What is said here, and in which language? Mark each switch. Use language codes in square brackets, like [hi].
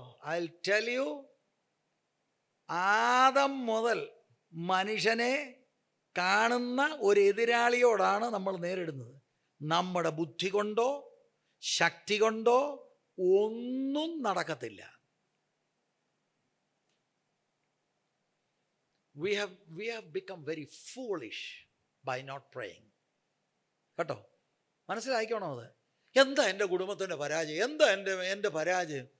[en] I'll tell you, [ml] Adam മുതൽ മനുഷ്യനെ കാണുന്ന ഒരു എതിരാളിയോടാണ് നമ്മൾ നേരിടുന്നത്. നമ്മുടെ ബുദ്ധി കൊണ്ടോ ശക്തി കൊണ്ടോ ഒന്നും നടക്കത്തില്ല. [en] We have become very foolish by not praying. [ml] കേട്ടോ, മനസ്സിലായിക്കോണോ അത്? എന്താ എൻ്റെ കുടുംബത്തിൻ്റെ പരാജയം, എന്താ എൻ്റെ പരാജയം?